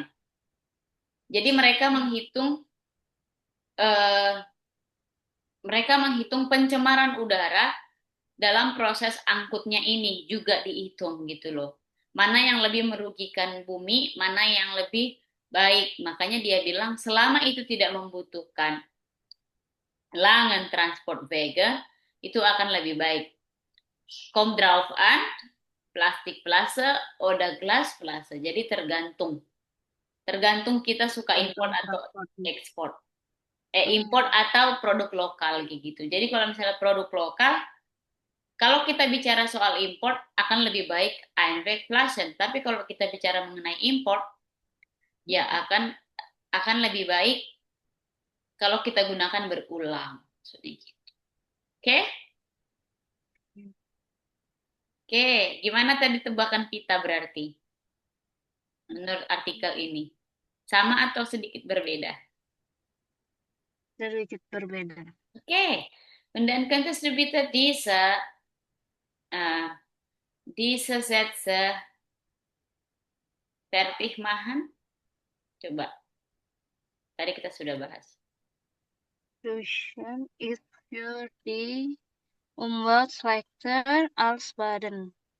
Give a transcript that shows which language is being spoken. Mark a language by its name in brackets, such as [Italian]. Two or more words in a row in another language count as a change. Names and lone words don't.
[Indonesian] Jadi mereka menghitung pencemaran udara dalam proses angkutnya ini juga dihitung gitu loh. Mana yang lebih merugikan bumi, mana yang lebih baik. Makanya dia bilang selama itu tidak membutuhkan [German] langen transportwege, [Indonesian] itu akan lebih baik. [German] Kommt drauf an, Plastikflasche oder Glasflasche. [Indonesian] Jadi tergantung. Tergantung kita suka import atau ekspor. Import atau produk lokal gitu. Jadi kalau misalnya produk lokal, kalau kita bicara soal import akan lebih baik Einwegflaschen. Tapi kalau kita bicara mengenai import, ya akan lebih baik kalau kita gunakan berulang. Oke? Oke, gimana tadi tebakan kita berarti? Menurut artikel ini. Sama atau sedikit berbeda? sedikit berbeda. Oke. [German] Und dann könntest du bitte äh, diese Sätze fertig machen? [Indonesian] Coba. Tadi kita sudah bahas. [German] Deutschland ist für die Umwelt schlechter als Baden.